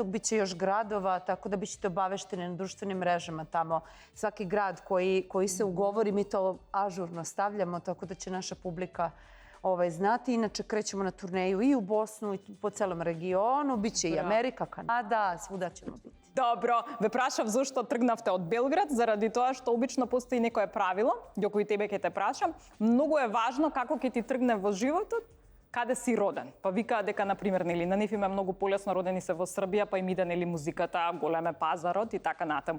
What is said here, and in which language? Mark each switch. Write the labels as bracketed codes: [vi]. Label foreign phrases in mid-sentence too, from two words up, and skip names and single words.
[sr] Biće još gradova, tako da bićete obavešteni na društvenim mrežama tamo. Svaki grad koji se ugovori, mi to ažurno stavljamo, tako da će naša publika znati. Inače, krećemo na turneju i u Bosnu i po celom regionu. Biće i Amerika, Kanada, svuda ćemo biti. [mk] Добро, ве прашав зошто тргнавте од Белград, заради тоа што обично постои некое правило, до кој тебе ќе те прашам. Многу е важно како ќе ти тргне во животот, каде си роден. Па викаа дека, например, нели, на нив има многу полесно родени се во Србија, па им иде, нели, музиката, голем е пазарот и така натаму.